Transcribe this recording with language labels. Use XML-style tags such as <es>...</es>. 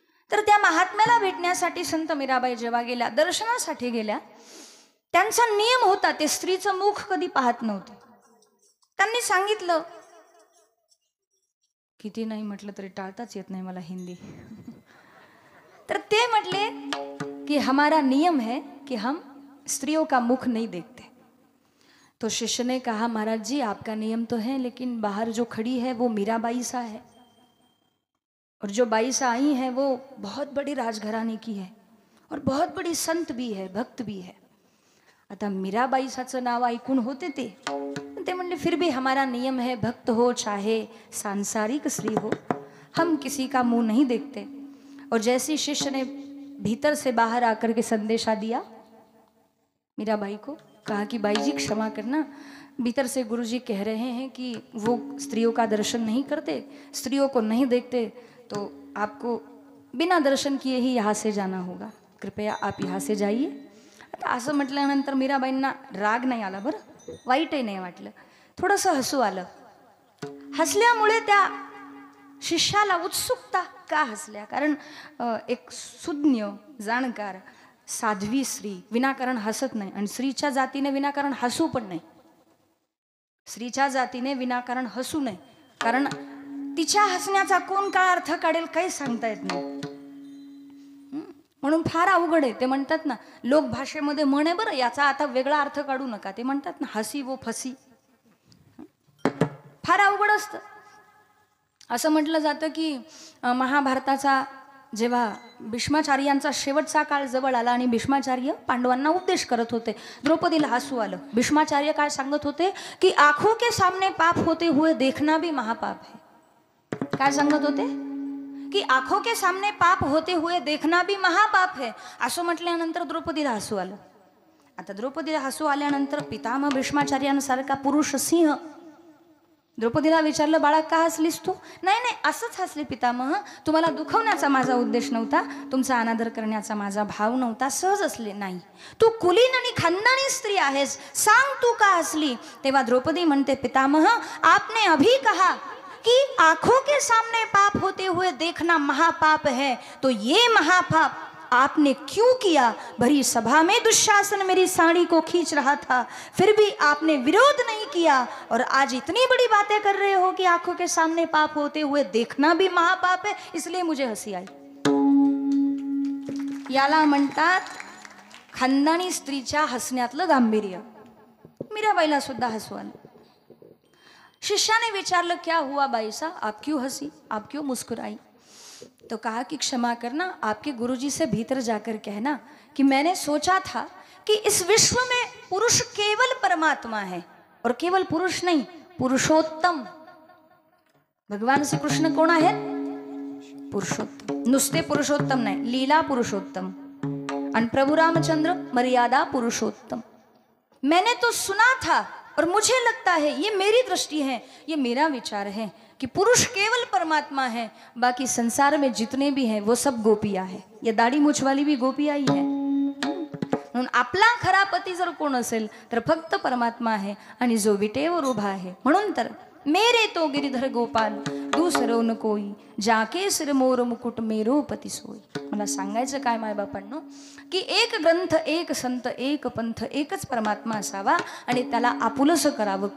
<mr>तर त्या महात्म्याला भेटण्यासाठी संत मीराबाई जेव्हा गेल्या, दर्शनासाठी गेल्या, त्यांचा नियम होता ते स्त्रीचं मुख कधी पाहत नव्हते. त्यांनी सांगितलं, किती नाही म्हटलं तरी टाळताच येत नाही मला हिंदी. तर ते म्हटले</mr> <hi>कि हमारा नियम है कि हम स्त्रियों का मुख नहीं देखते. तो शिष्य ने कहा, महाराज जी आपका नियम तो है, लेकिन बाहर जो खड़ी है वो मीराबाई सा है, और जो बाई सा आई है वो बहुत बड़ी राजघराणे की है और बहुत बड़ी संत भी है, भक्त भी है.</hi> <mr>आता मीराबाई साचं नाव ऐकून होते ते म्हणले,</mr> <hi>फिर भी हमारा नियम है, भक्त हो चाहे सांसारिक स्त्री हो, हम किसी का मुंह नहीं देखते. और जैसे शिष्य ने भीतर से बाहर आकर के संदेशा दिया मीराबाई को, कहा कि बाई जी क्षमा करना, भीतर से गुरुजी कह रहे हैं कि वो स्त्रियों का दर्शन नहीं करते, स्त्रियों को नहीं देखते, तो आपको बिना दर्शन किए ही यहाँ से जाना होगा, कृपया आप यहाँ से जाइए.</hi> <mr>आता असं म्हटल्यानंतर मीराबाईंना राग नाही आला बरं, वाईटही नाही वाटलं, थोडंसं हसू आलं. हसल्यामुळे त्या शिष्याला उत्सुकता का हसल्या, कारण एक सुज्ञ जाणकार साध्वी स्त्री विनाकारण हसत नाही, आणि स्त्रीच्या जातीने विनाकारण हसू पण नाही. स्त्रीच्या जातीने विनाकारण हसू नये, कारण तिच्या हसण्याचा कोण काय अर्थ काढेल काही सांगता येत नाही. म्हणून फार अवघड आहे. ते म्हणतात ना, लोक भाषेमध्ये म्हणे बरं, याचा आता वेगळा अर्थ काढू नका. ते म्हणतात ना,</mr> <hi>हसी वो फसी.</hi> <mr>फार अवघड असतं. असं म्हटलं जातं की महाभारताचा जेव्हा भीष्माचार्यांचा शेवटचा काळ जवळ आला आणि भीष्माचार्य पांडवांना उपदेश करत होते, द्रौपदीला हसू आलं. भीष्माचार्य काय सांगत होते</mr> <hi>की आंखों के सामने पाप होते हुए देखना भी महापाप है.</hi> <mr>काय सांगत होते</mr> <hi>की आंखों के सामने पाप होते हुए देखना भी महापाप है.</hi> <mr>असं म्हटल्यानंतर द्रौपदीला हसू आलं. आता द्रौपदीला हसू आल्यानंतर पितामह भीष्माचार्यांसारखा पुरुष सिंह द्रौपदीला विचारलं, बाळा का हसलीस तू? नाही नाही, असंच हसले पितामह, तुम्हाला दुखवण्याचा माझा उद्देश नव्हता, तुमचा अनादर करण्याचा माझा भाव नव्हता, सहज हसले. नाही, तू कुलीन आणि खानदानी स्त्री आहेस, सांग तू का हसली? तेव्हा द्रौपदी म्हणते,</mr> <hi>पितामह आपने अभी कहा कि आंखों के सामने पाप होते हुए देखना महापाप है, तो ये महापाप आपने क्यों किया? भरी सभा में दुशासन मेरी साड़ी को खींच रहा था, फिर भी आपने विरोध नहीं किया, और आज इतनी बड़ी बातें कर रहे हो कि आंखों के सामने पाप होते हुए देखना भी महापाप है, इसलिए मुझे हसी आई.</hi> <mr>याला म्हणतात खानदानी स्त्रीच्या हसण्यातलं गांभीर्य. मीराबाईला सुद्धा हसू आलं. शिष्याने विचारलं,</mr> <hi>क्या हुआ बाई सा, आप क्यों हंसी, आप क्यों मुस्कुराई? तो कहा कि क्षमा करना, आपके गुरुजी से भीतर जाकर कहना कि मैंने सोचा था कि इस विश्व में पुरुष केवल परमात्मा है, और केवल पुरुष नहीं, पुरुषोत्तम.</hi> <mr>भगवान श्री कृष्ण कोण आहेत? पुरुषोत्तम. नुसते पुरुषोत्तम नाही, लीला पुरुषोत्तम. आणि प्रभु रामचंद्र मर्यादा पुरुषोत्तम.</mr> <hi>मैंने तो सुना था, और मुझे लगता है, ये मेरी दृष्टि है, ये मेरा विचार है कि पुरुष केवल परमात्मा है, बाकी संसार में जितने भी हैं वो सब गोपियां हैं. ये दाढी मूछ वाली भी गोपिया ही है.</hi> <mr>म्हणून आपला खरा पती जर कोण असेल तर फक्त परमात्मा आहे, आणि जो विटेवर उभा आहे. म्हणून तर</mr> <hi>मेरे तो गिरिधर गोपाल दूसरो न कोई, जाके सिर मोर मुकुट मेरो पती सोई.</hi> <mr>मला सांगायचं काय मायबापांनो, की एक ग्रंथ, एक संत, एक पंथ, एकच परमात्मा असावा, आणि त्याला आपुलसं करावं.</mr>